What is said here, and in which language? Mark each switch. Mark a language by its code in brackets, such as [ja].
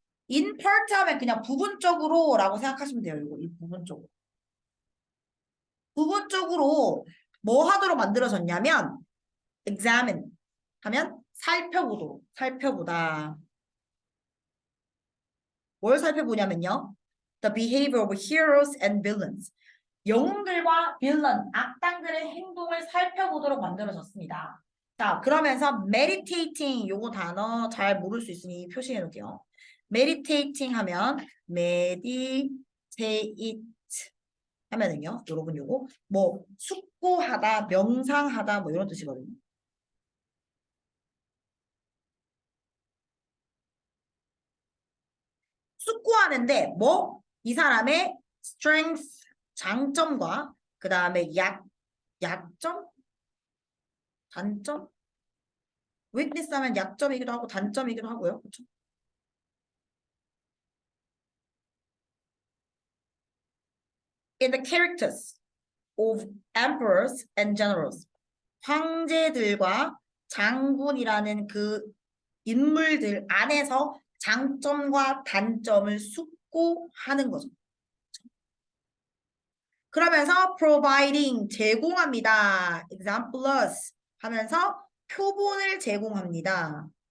[ko] in part 하면 그냥 부분적으로라고 생각하시면 돼요. 이 부분적으로. 부분적으로 뭐 하도록 만들어졌냐면 examine 하면 살펴보다. 뭘 살펴보냐면요. [en] The behavior of heroes and villains. [ko] 영웅들과 빌런, 악당들의 행동을 살펴보도록 만들어졌습니다. 자, 그러면서 meditating 요거 단어 잘 모를 수 있으니 표시해 놓을게요. meditating 하면 meditate 하면은요. 여러분 요거 뭐 숙고하다, 명상하다 뭐 이런 뜻이거든요. 숙고하는데 뭐 이 사람의 strength 장점과 그 다음에 약점 단점 weakness 하면 약점이기도 하고 단점이기도 하고요. 그렇죠? [en] In the characters of emperors and generals. [ko] 황제들과 장군이라는 그 인물들 안에서 장점과 단점을 숙고하는 거죠. 그러면서 providing 제공합니다. examples 하면서 표본을 제공합니다.